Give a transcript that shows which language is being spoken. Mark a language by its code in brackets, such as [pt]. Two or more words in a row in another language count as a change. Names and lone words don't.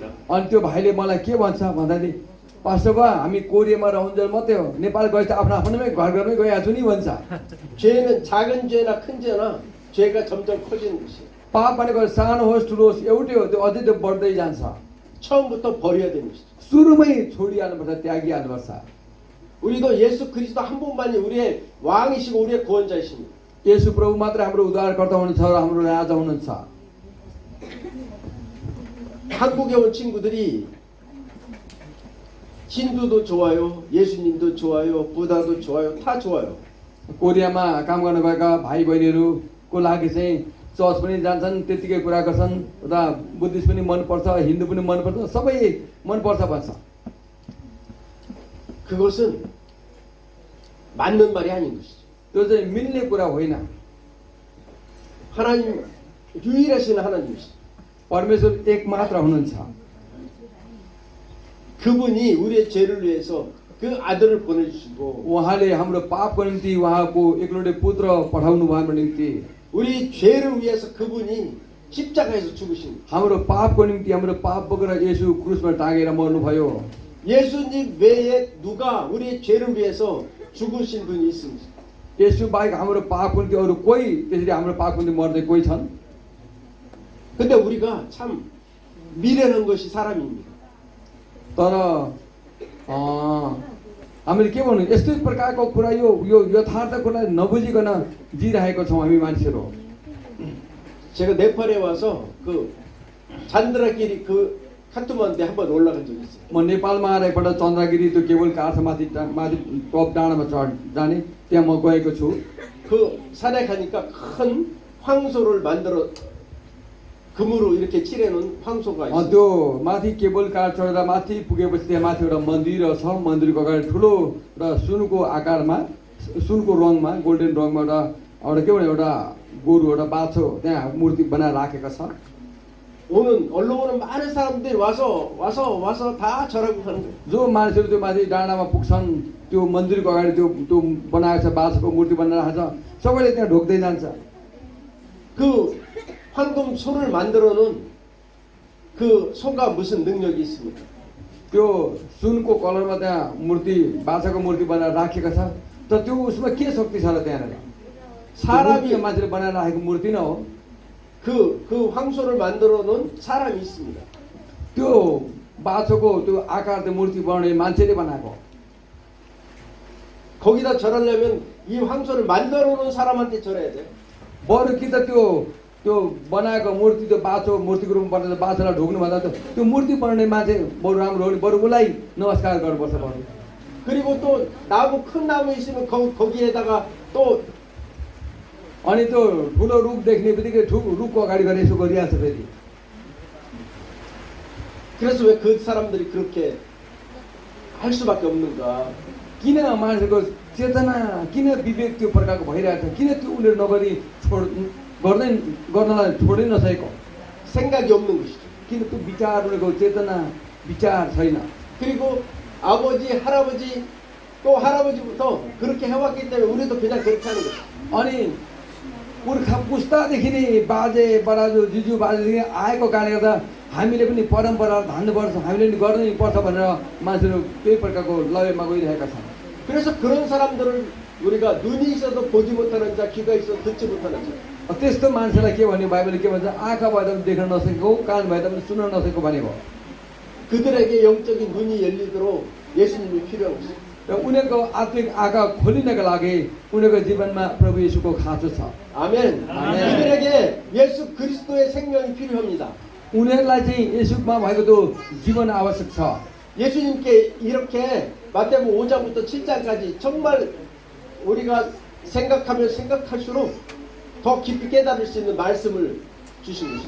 [ne] अनि त्यो भाइले मलाई के भन्छ भन्दाखेरि पास्टर बा हामी कोरियामा रहन्जेल मात्रै हो नेपाल गएपछि आफ्नो आफ्नोमै घर घरमै गइहाल्छु नि भन्छ [ko] 죄는 작은 죄나 큰 죄나 죄가 점점 커지는 것이에요. [ne] पाप भनेको सानो होस् ठुलो होस् एउटै हो त्यो अझै त्यो बढ्दै जान्छ [ko] 처음부터 버려야 되는 것이죠. [ne] सुरुमै छोडिहाल्नुपर्छ त्यागिहाल्नुपर्छ [ko] 우리도 예수 그리스도 한 분만이 우리의 왕이시고 우리의 구원자이십니다. [ne] येशू प्रभु मात्रै हाम्रो उद्धारकर्ता हुनुहुन्छ र हाम्रो राजा हुनुहुन्छ [ko] 한국에 온 친구들이 힌두도 좋아요, 예수님도 좋아요, 부다도 좋아요, 다 좋아요. [ne] कोरियामा काम गर्न गएका भाइ बहिनीहरूको लागि चाहिँ चर्च पनि जान्छन् त्यतिकै कुरा गर्छन् र बुद्धिस्ट पनि मनपर्छ हिन्दू पनि मनपर्छ सबै मनपर्छ भन्छ [ko] 그것은 맞는 말이 아닌 것이죠. [ne] त्यो चाहिँ मिल्ने कुरा होइन [ko] 하나님 유일하신 하나님이시죠. [ne] परमेश्वर एक मात्र हुनुहुन्छ [ko] 그분이 우리의 죄를 위해서 그 아들을 보내주시고 [ne] उहाँले हाम्रो पापको निम्ति उहाँको एकलौटे पुत्र पठाउनु भयो हाम्रो निम्ति [ko] 우리 죄를 위해서 그분이 십자가에서 죽으신 [ne] हाम्रो पापको निम्ति हाम्रो पाप बोकेर येशू क्रुसमा टाँगेर मर्नुभयो [ko] 예수님 외에 누가 우리의 죄를 위해서 죽으신 분이 있습니까? [ne] येशू बाहेक हाम्रो पापको निम्ति अरू कोही त्यसरी हाम्रो पापको निम्ति मर्दै कोही छन् [ko] 근데 우리가 참 미련한 것이 사람입니다. [ne] तर हामीले के भन्नु यस्तै प्रकारको कुरा यो यथार्थ कुरा नबुझिकन जिरहेको छौँ हामी मान्छेहरू [ko] 제가 네팔에 와서 그 잔드라길이 그 카트만두에 한번 올라간 적이 있어요. [ne] म नेपालमा आएर एकपल्ट चन्द्रगिरी त्यो [en] cable car [ne] माथि टप डाँडामा जाने त्यहाँ म गएको छु [ko] 그 산에 가니까 큰 황소를 만들어 금으로 이렇게 칠해놓은 황소가 있어요. [ne] त्यो माथि [en] cable car [ne] चढेर माथि पुगेपछि त्यहाँ माथि एउटा मन्दिर छ मन्दिरको अगाडि ठुलो र सुनको आकारमा सुनको रङमा गोल्डन रङमा एउटा के भने एउटा गोरु एउटा बाछो त्यहाँ मूर्ति बनाएर राखेको छ [ko] 오는 언론은 많은 사람들이 와서 다 절하고 가는 거예요. [ne] जो मान्छेहरू त्यो माथि डाँडामा पुग्छन् त्यो मन्दिरको अगाडि त्यो बनाएको छ बाँसको मूर्ति बनाएर छ सबैले त्यहाँ ढोक्दै जान्छ [ko] 그 황금 소를 만들어 놓은 그 소가 무슨 능력이 있습니까? [ne] त्यो सुनको कलरमा त्यहाँ मूर्ति बाछाको मूर्ति बनाएर राखेको छ तर त्यो उसमा के शक्ति छ र त्यहाँनिर [ko] 사람이 [ne] मूर्ति मान्छेले बनाएर राखेको मूर्ति न हो [ko] 그 황소를 만들어 놓은 사람이 있습니다. [ne] त्यो बाछोको त्यो आकार त्यो मूर्ति बनाउने मान्छेले बनाएको [ko] 거기다 절하려면 이 황소를 만들어 놓은 사람한테 절해야 돼. [ne] बरु कि त त्यो बनाएको मूर्ति त्यो बाछो मूर्तिको रूपमा बनाएर बाछोलाई ढोग्नुभन्दा त त्यो मूर्ति बनाउने मान्छे बरु राम्रो हो नि बरु उसलाई नमस्कार गर्नुपर्छ बरु [ko] 그리고 또 나무 큰 나무 있으면 거기에다가 또 [ne] अनि त्यो ठुलो रुख देख्ने बित्तिकै रुखको अगाडि गएर यसो गरिहाल्छ फेरि [ko] 그래서 왜 그 사람들이 그렇게 할 수밖에 없는가? [ne] किन मान्छेको चेतना किन विवेक त्यो प्रकारको भइरहेको छ किन त्यो उनीहरू नगरी गर्नलाई छोडै नसकेको [ko] 생각이 없는 것이죠. [ne] किन त्यो विचार उनीहरूको चेतना विचार छैन [ko] 그리고 아버지, 할아버지 또 할아버지부터 그렇게 해왔기 때문에 우리도 그냥 그렇게 하는 거죠. [ne] अनि पुर्खा पुस्तादेखि नै बाजे बराजु जिजु बाजेदेखि आएको कारणले गर्दा हामीले पनि परम्परा धान्नुपर्छ हामीले पनि गर्नै पर्छ भनेर मान्छेहरू त्यही प्रकारको लयमा गइरहेका छन् [ko] 그래서 그런 사람들을 우리가 눈이 있어도 보지 못하는 자, 귀가 있어도 듣지 못하는 자. [ne] त्यस्तो मान्छेलाई के भन्यो बाइबलले के भन्छ आँखा भए पनि देख्न नसकेको कान भए पनि सुन्न नसकेको भनेको [ko] 그들에게 영적인 눈이 열리도록 예수님이 필요한 것이죠. [ne] र उनीहरूको आत्मिक आँखा खोलिनको लागि उनीहरूको जीवनमा प्रभु येशूको खाँचो छ [ko] 아멘. 아멘. 그들에게 예수 그리스도의 생명이 필요합니다. [ne] उनीहरूलाई चाहिँ येशूमा भएको त्यो जीवन आवश्यक छ [ko] 예수님께 이렇게 마태복음 5장부터 7장까지 정말 우리가 생각하면 생각할수록 더 깊이 깨달을 수 있는 말씀을 주신 것이죠.